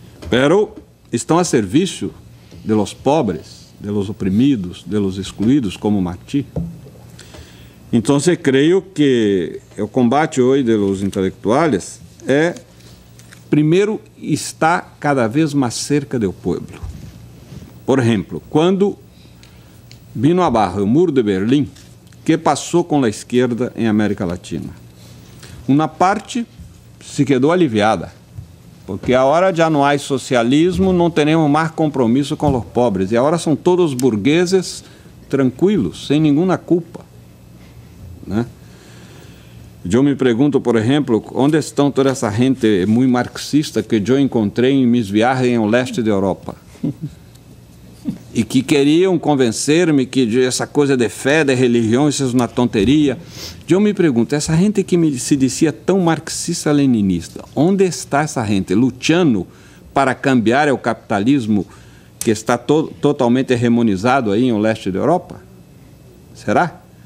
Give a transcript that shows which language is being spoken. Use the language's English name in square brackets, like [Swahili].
[Spanish] Pero [Portuguese] estão a serviço [Spanish] de los pobres, de los oprimidos, de los excluídos, como Martí. [Portuguese] Então, creio que o combate hoje [Spanish] de los [Portuguese] intelectuais primeiro, está cada vez mais cerca do povo. Por exemplo, quando [Spanish] vino abajo [Portuguese] o muro de Berlim, [Spanish] ¿qué pasó con la izquierda en América Latina? Una parte se quedó aliviada, porque ahora ya no hay socialismo, no tenemos más compromiso con los pobres, y ahora son todos burgueses tranquilos, sin ninguna culpa, ¿no? Yo me pregunto, por ejemplo, ¿dónde están toda esa gente muy marxista que yo encontré en mis viajes en el este de Europa? [Portuguese] E que queriam convencer-me que essa coisa de fé, de religião, isso é uma tonteria. Eu me pergunto, essa gente que se dizia tão marxista-leninista, onde está essa gente lutando para cambiar o capitalismo que está totalmente hegemonizado aí em o leste da Europa? Será?